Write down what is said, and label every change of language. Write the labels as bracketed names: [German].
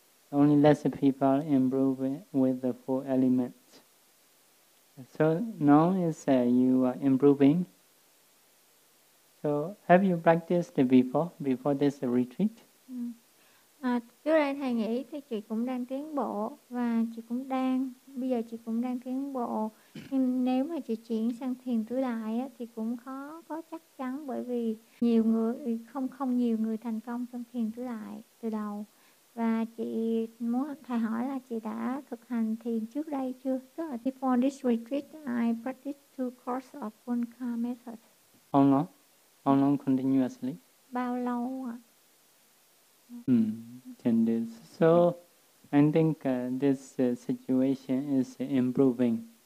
[English] Only less people improve with the four elements. So now is you are improving. So have you practiced before this retreat? [Vietnamese] Trước đây thầy nghĩ thì chị cũng đang tiến bộ và chị cũng đang bây giờ chị cũng đang tiến bộ. Nhưng nếu mà chị chuyển sang thiền tứ đại á, thì cũng khó có chắc chắn, bởi vì nhiều người không nhiều người thành công trong thiền tứ đại từ đầu. Và chị muốn thầy hỏi là chị đã thực hành thiền trước đây chưa? Tức là [English] before this retreat, I practiced two courses of one car method. How long continuously? [Vietnamese] Bao lâu ạ? [English] 10 days. So I think this situation is improving.